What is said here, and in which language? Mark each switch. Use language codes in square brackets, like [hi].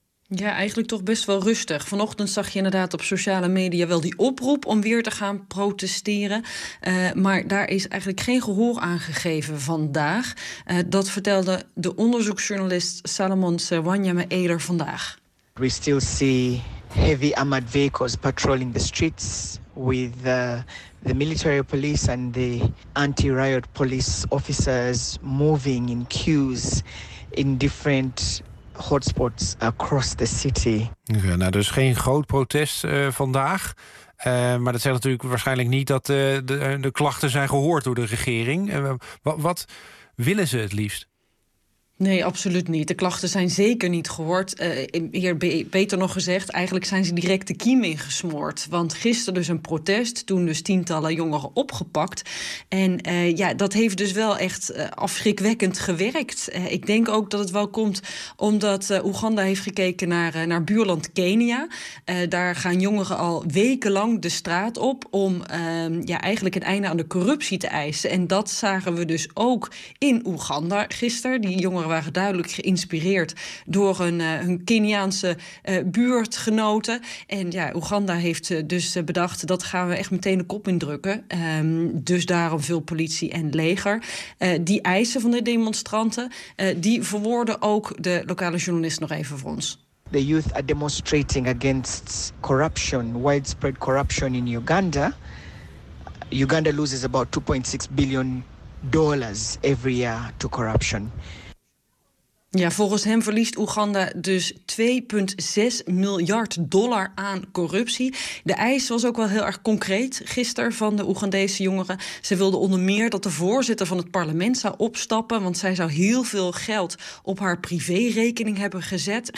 [nl] Ja, eigenlijk toch best wel rustig. Vanochtend zag je inderdaad op sociale media wel die oproep om weer te gaan protesteren. Maar daar is eigenlijk geen gehoor aan gegeven vandaag. Dat vertelde de onderzoeksjournalist Salomon Serwanyame Eder vandaag. [en] We still see heavy armored vehicles patrolling the streets with the military police and the anti-riot police officers moving in queues in different hotspots across the city. [nl] Ja, nou, dus geen groot protest vandaag. Maar dat zegt natuurlijk waarschijnlijk niet dat de klachten zijn gehoord door de regering. Wat willen ze het liefst? Nee, absoluut niet. De klachten zijn zeker niet gehoord. Beter nog gezegd, eigenlijk zijn ze direct de kiem ingesmoord. Want gisteren dus een protest, toen dus tientallen jongeren opgepakt. En dat heeft dus wel echt afschrikwekkend gewerkt. Ik denk ook dat het wel komt omdat Oeganda heeft gekeken naar buurland Kenia. Daar gaan jongeren al wekenlang de straat op om eigenlijk een einde aan de corruptie te eisen. En dat zagen we dus ook in Oeganda gisteren. Die jongeren waren duidelijk geïnspireerd door hun Keniaanse buurtgenoten. En ja, Oeganda heeft dus bedacht, dat gaan we echt meteen de kop indrukken. Dus daarom veel politie en leger. Die eisen van de demonstranten, die verwoorden ook de lokale journalist nog even voor ons. [en] The youth are demonstrating against corruption, widespread corruption in Uganda. Uganda loses about $2.6 billion every year to corruption. [nl] Ja, volgens hem verliest Oeganda dus $2.6 miljard aan corruptie. De eis was ook wel heel erg concreet gisteren van de Oegandese jongeren. Ze wilden onder meer dat de voorzitter van het parlement zou opstappen, want zij zou heel veel geld op haar privérekening hebben gezet.